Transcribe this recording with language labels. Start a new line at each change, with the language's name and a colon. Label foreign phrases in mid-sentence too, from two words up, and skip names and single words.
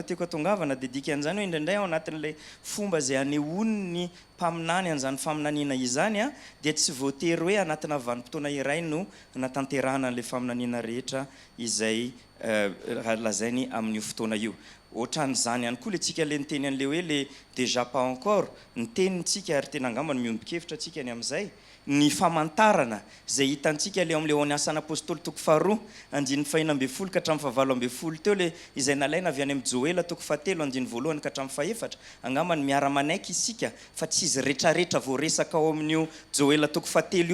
Malagasy: tiako atongavana dia dika an'izany hoe indraindray ao anatin'ilay fomba zay anehoany ny mpaminany an'izany faminaniana izany dia tsy voatery hoe anatina vanim-potoana iray no natanterahana an'ilay faminaniana rehetra izay lazainy amin'io fotoana io ohatran'izany ihany koa le tsika le niteny an'le hoe le déjà
French: pas encore
Malagasy: nitenintsika ary tena angambany miombon-kevitra tsika ny amin'izay ny famantarana zay hitantsika le amin'le ny asan'ny apôstôly toko faharoa andiny fahina amby folo ka hatramin'ny fahavalo amby folo teo le izay nalaina avy any amin'ny Joela toko fahatelo andiny voalohany ka hatramin'ny fahefatra angambany miara-manaiky isika fa tsy izy rehetrarehetra voaresaka ao amin'io Joela toko fahatelo